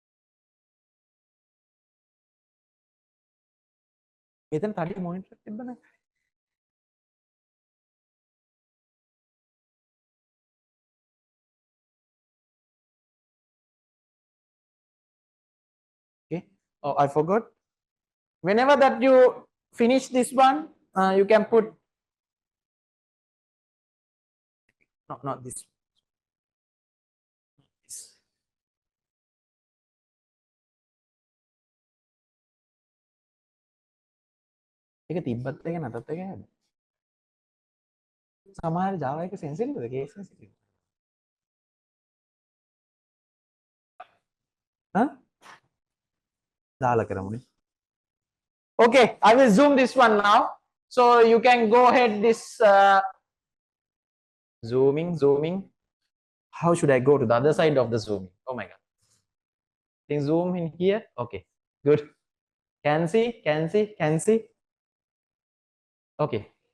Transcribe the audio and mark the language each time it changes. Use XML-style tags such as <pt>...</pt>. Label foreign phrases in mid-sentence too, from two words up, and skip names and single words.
<si>මෙතන තඩි මොනිටර් එකක් තිබ්බනේ okay.</si> <en>Oh, I forgot. Whenever that you finish this one, you can put no, not this.</en> <si>ඒක තිබ්බත් එක නැතත් එක හැද සමහර Java එක sensitive</si> <en>case sensitive. Huh?</en> <si>දාලා කරමුනේ.</si> <en>Okay, I will zoom this one now. So you can go ahead this zooming. How should I go to the other side of the zooming? Oh my god. Can zoom in here? Okay, good. Can see. Okay.</en>